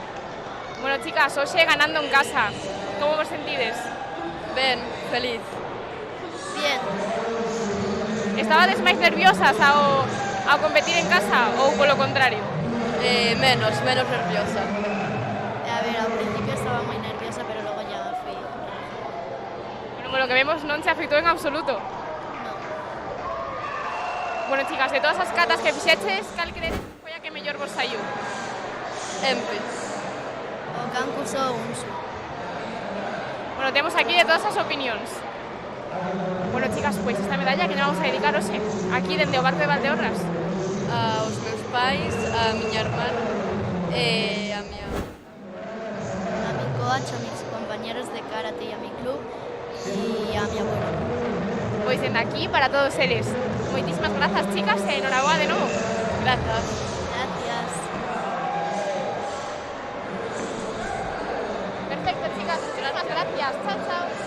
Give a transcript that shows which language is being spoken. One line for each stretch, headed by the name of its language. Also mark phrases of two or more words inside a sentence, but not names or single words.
Galician: Bueno, chicas, hoxe ganando en casa. Como vos sentides? Ben, feliz.
Spanish: Bien.
Galician: Estabades máis nerviosas ao competir en casa ou polo contrario? Menos nerviosa.
Spanish: A ver, al principio estaba muy nerviosa, pero luego ya fui.
Galician: Bueno,
Spanish: por lo que vemos
Galician: non se afectou en absoluto.
Spanish: No.
Galician: Bueno, chicas, de todas as catas que fixeches, cal credes que foi a que mellor vos saiu? Empe.
Spanish: O Cancuso o Unsu.
Galician: Bueno, temos aquí de todas as opinións. Bueno, chicas, pois esta medalla que
Spanish: nos vamos a dedicar
Galician: hoxe aquí dende o barco de Valdeorras. Aos meus pais, a miña hermana e a miña...
Spanish: A mi coach, a mis compañeros de karate y a mi club y a mi abuelo.
Galician: Pois dende aquí para todos eles. Moitísimas grazas, chicas, e enhoraboa de novo. Grazas.
Spanish: Gracias. Perfecto, chicas, muchísimas gracias. Chao, chao.